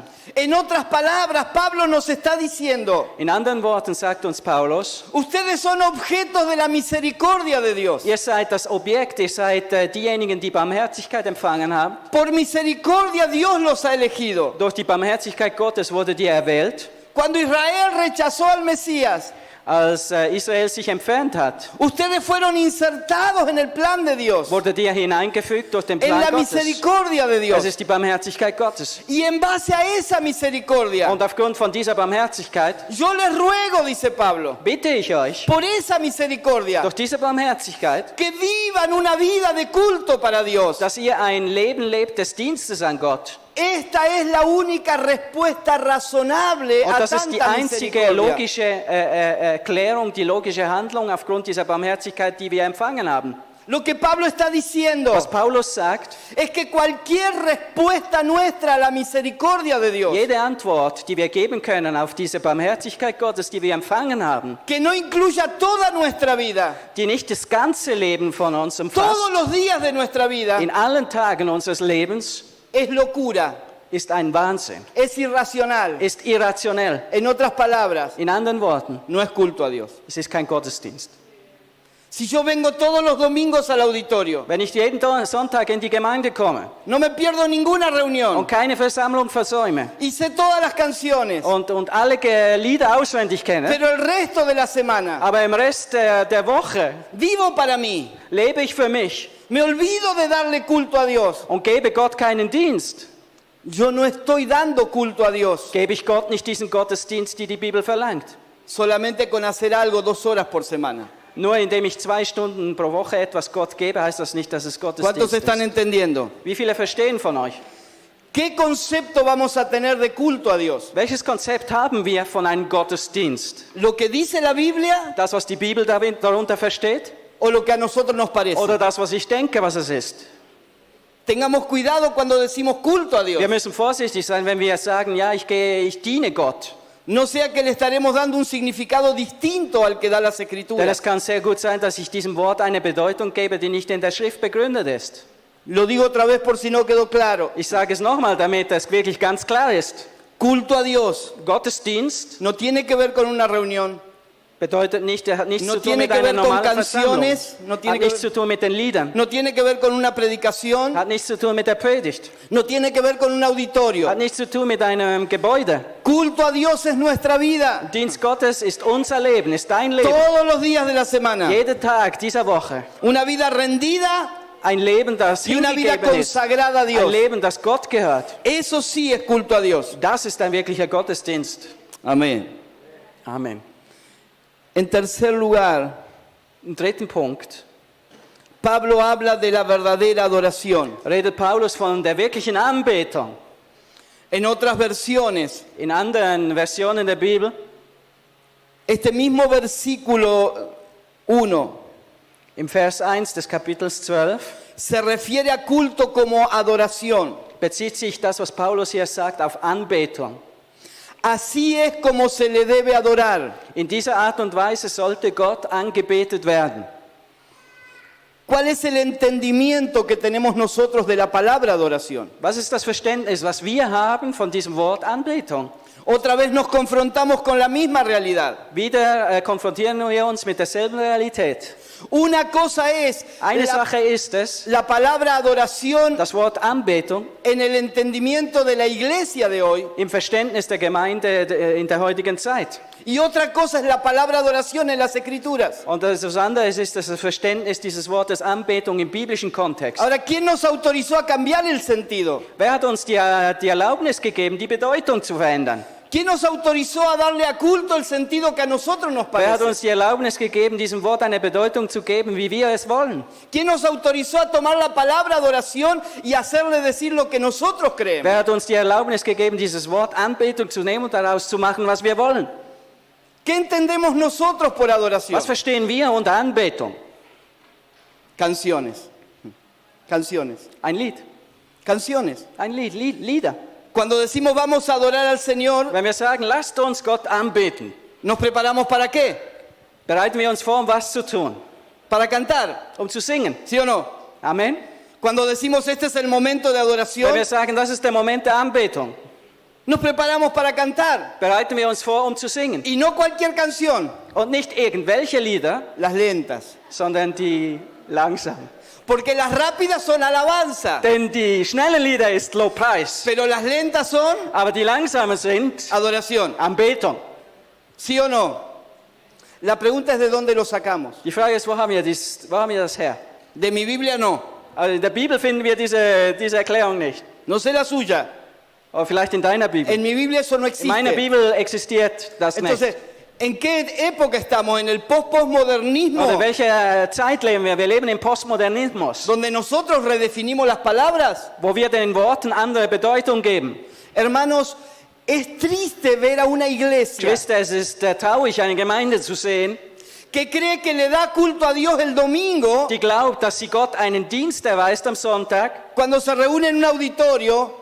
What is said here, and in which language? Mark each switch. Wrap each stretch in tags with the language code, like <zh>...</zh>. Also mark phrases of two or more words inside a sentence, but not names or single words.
<es>En otras palabras, Pablo nos está diciendo,</es> <de>In anderen Worten sagt uns Paulus,</de> <es>ustedes son objetos de la misericordia de Dios.</es> <de>ihr seid das Objekt, ihr seid diejenigen, die Barmherzigkeit empfangen haben.</de> <es>Por misericordia Dios los ha elegido.</es> <de>Durch die Barmherzigkeit Gottes wurdet ihr erwählt.</de> <es>Cuando Israel rechazó al Mesías,</es> <de>Als Israel sich entfernt hat,</de> <es>ustedes fueron insertados en el plan de Dios,</es> <de>wurdet ihr hineingefügt durch den</de> <es>en</es> <de>Plan</de> <es>la</es> <de>Gottes.</de> <es>misericordia de</es> <de>Das</de> <es>Dios.</es> <de>ist die Barmherzigkeit Gottes.</de> <es>Y en base a esa misericordia,</es> <de>Und aufgrund von dieser Barmherzigkeit</de> <es>yo les ruego, dice Pablo,</es> <de>bitte ich euch,</de> <es>por esa misericordia,</es> <de>durch diese Barmherzigkeit,</de> <es>que vivan una vida de culto para Dios.</es> <de>dass ihr ein Leben lebt des Dienstes an Gott.</de> <es>Esta es la única respuesta razonable</es> <de>Und</de> <es>a</es> <de>das ist die</de> <es>tanta</es> <de>einzige</de> <es>misericordia.</es> <de>logische Erklärung, die logische Handlung aufgrund dieser Barmherzigkeit, die wir empfangen haben.</de> <es>Lo que Pablo está diciendo</es> <de>Was Paulus sagt,</de> <es>es que cualquier respuesta nuestra a la misericordia de Dios,</es> <de>jede Antwort, die wir geben können auf diese Barmherzigkeit Gottes, die wir empfangen haben,</de> <es>que no incluya toda nuestra vida,</es> <de>die nicht das ganze Leben von uns</de> <es>todos</es> <de>umfasst,</de> <es>los días de nuestra vida,</es> <de>in allen Tagen unseres Lebens,</de> <es>es locura,</es> <de>ist ein Wahnsinn,</de> <es>es irracional.</es> <de>ist irrationell.</de> <es>En otras palabras,</es> <de>In anderen Worten,</de> <es>no es culto a Dios.</es> <de>es ist kein Gottesdienst.</de> <es>Si yo vengo todos los domingos al auditorio,</es> <de>Wenn ich jeden Sonntag in die Gemeinde komme</de> <es>no me pierdo ninguna reunión</es> <de>und keine Versammlung versäume</de> <es>y sé todas las canciones,</es> <de>und alle Lieder auswendig kenne,</de> <es>pero el resto de la semana</es> <de>aber im Rest der Woche</de> <es>vivo para mí,</es> <de>lebe ich für mich,</de> <es>Me olvido de darle culto a Dios.</es> <de>und gebe Gott keinen Dienst.</de> <es>Yo no estoy dando culto a Dios</es> <de>Gebe ich Gott nicht diesen Gottesdienst, die Bibel verlangt.</de> <es>solamente con hacer algo 2 horas por semana.</es> <de>Nur indem ich 2 Stunden pro Woche etwas Gott gebe, heißt das nicht, dass es</de> <es>¿Cuántos</es> <de>Gottesdienst</de> <es>están</es> <de>ist.</de> <es>entendiendo?</es> <de>Wie viele verstehen von euch?</de> <es>¿Qué concepto vamos a tener de culto a Dios?</es> <de>Welches Konzept haben wir von einem Gottesdienst?</de> <es>¿Lo que dice la Biblia</es> <de>Das, was die Bibel darunter versteht?</de> <es>o lo que a nosotros nos parece?</es> <de>Oder das, was ich denke, was es ist?</de> <es>Tengamos cuidado cuando decimos culto a Dios.</es> <de>Wir müssen vorsichtig sein, wenn wir sagen, ja, ich diene Gott.</de> <es>No sea que le estaremos dando un significado distinto al que da las</es> <de>Denn</de> <es>Escrituras.</es> <de>es kann sehr gut sein, dass ich diesem Wort eine Bedeutung gebe, die nicht in der Schrift begründet ist.</de> <es>Lo digo otra vez por si no quedó claro.</es> <de>Ich sage es nochmal, damit es wirklich ganz klar ist.</de> <es>Culto a Dios</es> <de>Gottesdienst</de> <es>no tiene que ver con una reunión,</es> <de>bedeutet nicht, er hat nichts</de> <es>No</es> <de>zu tun</de> <es>tiene</es> <de>mit</de> <es>que</es> <de>einer</de> <es>ver con</es> <de>normalen Versammlung.</de> <es>canciones, no tiene</es> <de>Hat</de> <es>que</es> <de>nichts zu tun mit den Liedern.</de> <es>no tiene que ver con una predicación,</es> <de>Hat nichts zu tun mit der Predigt.</de> <es>no tiene que ver con un auditorio.</es> <de>Hat nichts zu tun mit einem Gebäude.</de> <es>Culto a Dios es nuestra vida,</es> <de>Dienst Gottes ist unser Leben, ist dein Leben.</de> <es>todos los días de la semana.</es> <de>Jeden Tag dieser Woche.</de> <es>Una vida rendida</es> <de>Ein Leben, das</de> <es>y una vida</es> <de>hingegeben ist.</de> <es>consagrada a</es> <de>Ein</de> <es>Dios.</es> <de>Leben, das Gott gehört.</de> <es>Eso sí es culto a Dios.</es> <de>Das ist ein wirklicher Gottesdienst.</de> <es>Amén.</es> <de>Amen.</de> <es>En tercer lugar,</es> <de>Im 3. Punkt</de> <es>Pablo habla de la verdadera adoración.</es> <de>redet Paulus von der wirklichen Anbetung.</de> <es>En otras versiones,</es> <de>In anderen Versionen der Bibel,</de> <es>este mismo versículo 1</es> <de>im Vers 1 des Kapitels 12,</de> <es>se refiere a culto como adoración.</es> <de>bezieht sich das, was Paulus hier sagt, auf Anbetung.</de> <es>Así es como se le debe adorar.</es> <de>In dieser Art und Weise sollte Gott angebetet werden.</de> <es>¿Cuál es el entendimiento que tenemos nosotros de la palabra adoración?</es> <de>Was ist das Verständnis, was wir haben von diesem Wort Anbetung?</de> <es>Otra vez nos confrontamos con la misma realidad.</es> <de>Wieder konfrontieren wir uns mit derselben Realität.</de> <es>Una cosa es</es> <de>Eine</de> <es>la,</es> <de>Sache ist es,</de> <es>la palabra adoración</es> <de>das Wort Anbetung</de> <es>en el entendimiento de la iglesia de hoy.</es> <de>im Verständnis der Gemeinde in der heutigen Zeit.</de> <es>Y otra cosa es la palabra adoración en las Escrituras.</es> <de>Und das andere ist das Verständnis dieses Wortes Anbetung im biblischen Kontext.</de> <es>Ahora, ¿quién nos autorizó a cambiar el sentido?</es> <de>Wer hat uns die Erlaubnis gegeben, die Bedeutung zu verändern?</de> <es>¿Quién nos autorizó a darle a culto el sentido que a nosotros nos</es> <de>Wer hat</de> <es>parece?</es> <de>uns die Erlaubnis gegeben, diesem Wort eine Bedeutung zu geben, wie wir es wollen?</de> <es>¿Quién nos autorizó a tomar la palabra adoración y hacerle decir lo que nosotros creemos?</es> <de>Wer hat uns die Erlaubnis gegeben, dieses Wort Anbetung zu nehmen und daraus zu machen, was wir wollen?</de> <es>¿Qué entendemos nosotros por adoración?</es> <de>Was verstehen wir unter Anbetung?</de> <es>Canciones. Canciones.</es> <de>Ein Lied.</de> <es>Canciones.</es> <de>Ein Lied, Lieder.</de> <es>Cuando decimos vamos a adorar al Señor,</es> <de>Wenn wir sagen, lasst uns Gott anbeten,</de> <es>¿nos preparamos para qué?</es> <de>bereiten wir uns vor, um was zu tun?</de> <es>Para cantar,</es> <de>Um zu singen.</de> <es>¿sí o no?</es> <de>Amen.</de> <es>Cuando decimos este es el momento de</es> <de>Wenn</de> <es>adoración,</es> <de>wir sagen, das ist der Moment der Anbetung,</de> <es>nos preparamos para cantar.</es> <de>bereiten wir uns vor, um zu singen.</de> <es>Y no cualquier canción,</es> <de>Und nicht irgendwelche Lieder,</de> <es>las lentas.</es> <de>sondern die langsamen.</de> <es>Porque las rápidas son alabanza,</es> <de>Denn die schnellen Lieder ist Lobpreis,</de> <es>pero las lentas son</es> <de>aber die langsamen sind</de> <es>adoración.</es> <de>Anbetung.</de> <es>¿Sí o no? La pregunta es de dónde lo sacamos.</es> <de>Die Frage ist, wo haben wir das her?</de> <es>De mi Biblia no.</es> <de>Also in der Bibel finden wir diese Erklärung nicht.</de> <es>No sé la suya.</es> <de>Aber vielleicht in deiner Bibel.</de> <es>En mi Biblia eso no</es> <de>In meiner</de> <es>existe.</es> <de>Bibel existiert das nicht.</de> <es>Entonces, ¿en qué época estamos? En el postmodernismo,</es> <de>Oder welche Zeit leben wir? Wir leben im Postmodernismus,</de> <es>donde nosotros redefinimos las palabras.</es> <de>wo wir den Worten andere Bedeutung geben.</de> <es>Hermanos, es triste ver a una iglesia</es> <de>Geschwister, es ist traurig, eine Gemeinde zu sehen,</de> <es>que cree que le da culto a Dios el domingo</es> <de>die glaubt, dass sie Gott einen Dienst erweist am Sonntag,</de> <es>cuando se reúne en un auditorio</es>